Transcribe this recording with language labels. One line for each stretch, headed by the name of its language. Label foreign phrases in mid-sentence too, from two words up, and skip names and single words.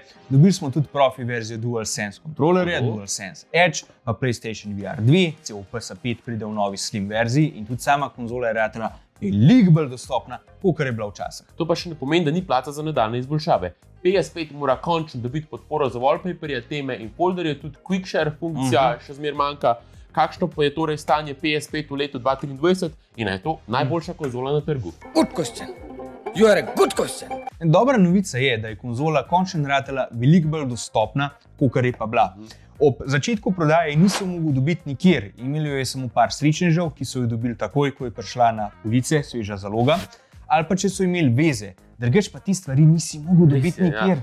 Slovenian: Dobili smo tudi profi verzijo DualSense kontrolerja, DualSense Edge, pa PlayStation VR 2, celo PS5 pride v novi slim verziji in tudi sama konzola je ratala veliko bolj dostopna, kakor je bila včasih. To pa še ne pomeni, da ni placa za nadaljne izboljšave. PS5 mora končno dobiti podporo za wallpaperje, teme in folderje, tudi QuickShare funkcija še zmeraj manjka. Kakšno pa je torej stanje PS5 v letu 2023 in je to najboljša konzola na trgu?
English: Good question. You are a good question.
Slovenian: Dobra novica je, da je konzola končno ratala veliko bolj dostopna, kakor je pa bila. Ob začetku prodaje niso mogli dobiti nikjer, imeli jo je samo par srečnežev, ki so jo dobili takoj, ko je prišla na police, sveža zaloga, ali pa če so imeli veze. Drugač pa ti stvari nisi mogel dobiti nikjer.